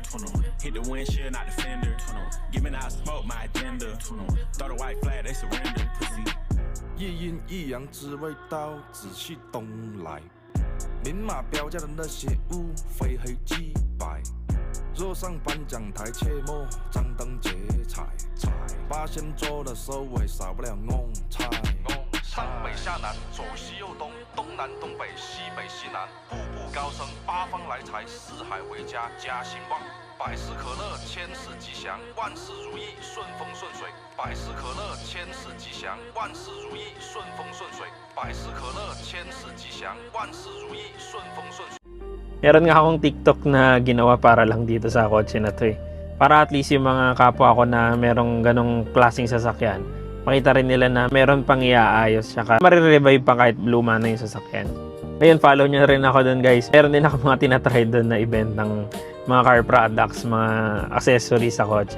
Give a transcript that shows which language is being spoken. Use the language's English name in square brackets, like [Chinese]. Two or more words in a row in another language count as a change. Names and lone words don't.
[English] Hit the windshield, not the fender. Giving out smoke, my agenda. Throw the white flag, they surrender. [Chinese] 一阴一阳之味道，仔细东来。明码标价的那些物，非黑即白。若上颁奖台，切莫张灯结彩。八仙桌的收尾，少不了弄菜。上北下南，左西右东，东南东北，西北西南，步步高升，八方来财，四海为家，家兴旺。百事可乐，千事吉祥，万事如意，顺风顺水。百事可乐，千事吉祥，万事如意，顺风顺水。百事可乐，千事吉祥，万事如意，顺风顺水。 [Filipino] Meron nga akong TikTok na ginawa para lang dito sa kotse na to eh. Para at least yung mga kapwa ko na merong ganong klaseng sasakyan, makita rin nila na meron pang iaayos, saka marirevive pa kahit luma na yung sasakyan. Ngayon, follow nyo rin ako dun guys. Meron din ako mga tinatry dun na event ng mga [English] car products, [Filipino] mga accessories sa kotse.